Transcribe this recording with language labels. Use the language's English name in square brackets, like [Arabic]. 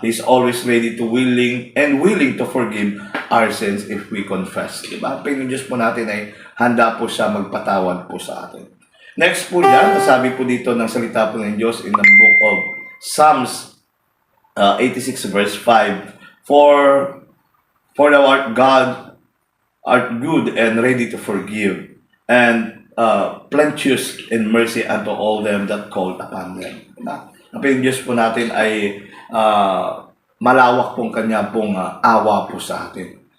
[English] He's always ready to willing to forgive our sins if we confess. [Filipino] Di ba? Panginoon Diyos po natin ay handa po siya magpatawad po sa atin. Next po dyan, sabi po dito ng salita po ng Diyos [English] in the book of Psalms 86 verse 5, For thou art God, art good and ready to forgive, and plenteous in mercy unto all them that call upon them. [Filipino] Diba? Ang Panginoon Diyos po natin ay malawak pong kanya pong awa po sa atin.